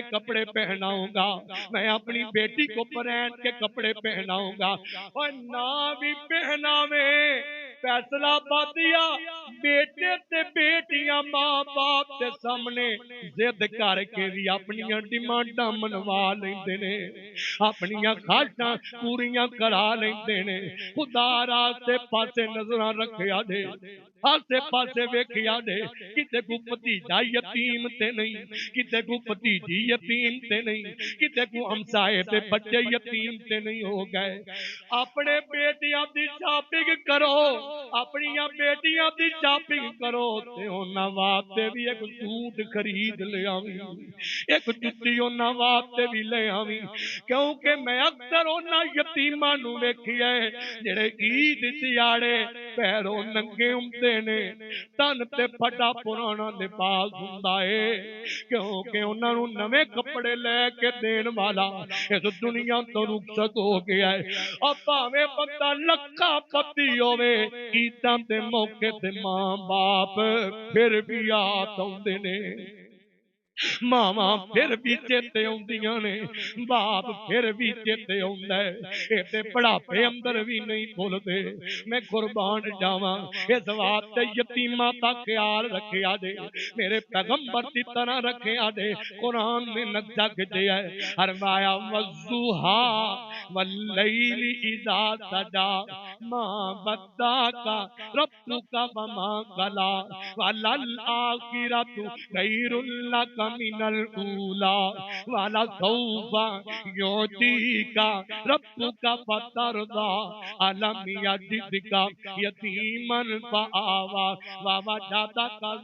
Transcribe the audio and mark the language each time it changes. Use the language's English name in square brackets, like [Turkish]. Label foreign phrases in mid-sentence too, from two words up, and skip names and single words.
[Urdu] کپڑے پہناؤں گا میں اپنی بیٹی کو برانڈ کے کپڑے پہناؤں گا اور نہ بھی پہناوے فیصلہ بادیا [Punjabi] بیٹے تے بیٹیاں ماں باپ کے سامنے ضد کر کے بھی اپنی ڈیمانڈاں منوا لیندے نے اپنی خواہشاں پوریاں کرا لیندے نے خدا راستے پاسے نظراں رکھیا دے آسے پاسے ویکھیا دے کتے کو بھتیجا یتیم تے نہیں کتے کو بھتیجی یتیم تے نہیں کتے کو ہمسائے تے بچے یتیم تے نہیں ہو گئے اپنے بیٹیاں دی شاپنگ کرو، اپنی بیٹیاں دی شاپنگ کرو تے انہاں واسطے بھی ایک سوٹ خرید لے آویں، ایک جُتی انہاں واسطے بھی لے آویں، کیونکہ میں اکثر انہاں یتیماں نو ویکھیا ہے جڑے عید دیاڑے پیروں ننگے ہوندے نے، تن تے پھٹا پرانا لباس ہوندا ہے، کیونکہ انہاں نو نویں کپڑے لے کے دین والا اس دنیا تو رخصت ہو گیا ہے۔ اور بھاویں بندہ لکھا پتی ہووے، عیداں دے موقع تے ماں باپ پھر بھی یاد آوندے نے، ماواں پھر بھی چیتے آندیاں نے، باپ پھر بھی چیتے آندا ہے، ایتے بڑھاپے اندر بھی نہیں بھولدے۔ میں قربان جاواں اس واسطے یتیماں دا خیال رکھیا جے، میرے پیغمبر دی طرح رکھیا جے۔ قرآن نے نقشہ کھچیا ہے، فرمایا [Arabic] والضحا واللیل اذا سجا ما ودعک ربک وما قلی وللآخرۃ خیر لک من الاولی ولسوف یعطیک ربک فترضی الم یجدک یتیما فآوی ووجدک